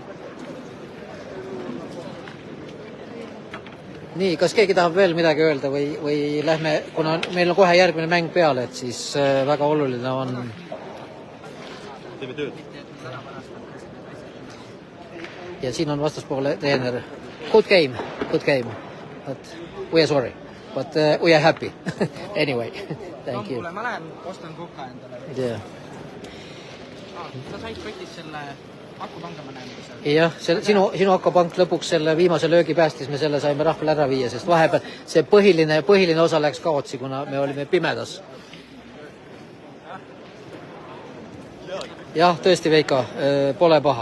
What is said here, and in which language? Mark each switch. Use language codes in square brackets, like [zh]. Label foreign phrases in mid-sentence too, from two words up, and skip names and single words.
[et] Nii, kas keegi tahab veel midagi öelda või lähme, kuna meil on kohe järgmine mäng peale, et siis väga oluline on... Teeme tööd. Ja siin on vastaspoole treener. [en] Good game. But we are sorry. But we are happy. Anyway, thank you. [et] Ma lähen, ostan koka endale. Yeah. Sa said kotis selle... Akupanga ma näen. Jah, sinu akupank lõpuks selle viimase löögi päästis, me selle saime rahvale ära viia, sest vahepeal see põhiline osa läks kaotsi, kuna me olime pimedas. Jah, tõesti Veiko, pole paha.